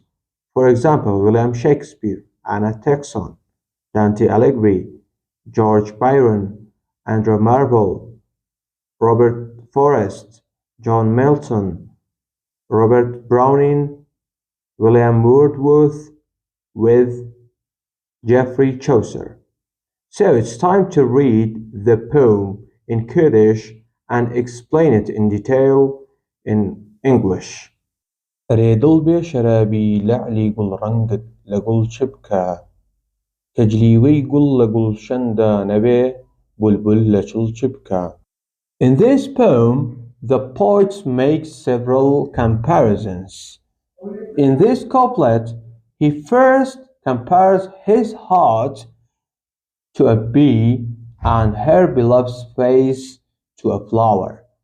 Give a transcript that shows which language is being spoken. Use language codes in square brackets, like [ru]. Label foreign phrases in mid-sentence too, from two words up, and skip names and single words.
[en] For example, William Shakespeare, Anna Texon, Dante Alighieri, George Byron, Andrew Marvell, Robert Forrest, John Milton, Robert Browning, William Wordsworth, with Geoffrey Chaucer. So it's time to read the poem in Kurdish and explain it in detail in English. [ckb] ئەرێ شەرابی لەعلی ڕەنگت لە گوڵ بکە کە جیلوەی گوڵ لە گوڵشەندا نەبێ بولبول لە بکە. [en] In this poem, the poet makes several comparisons. In this couplet, he first compares his heart to a bee and her beloved's face to a flower.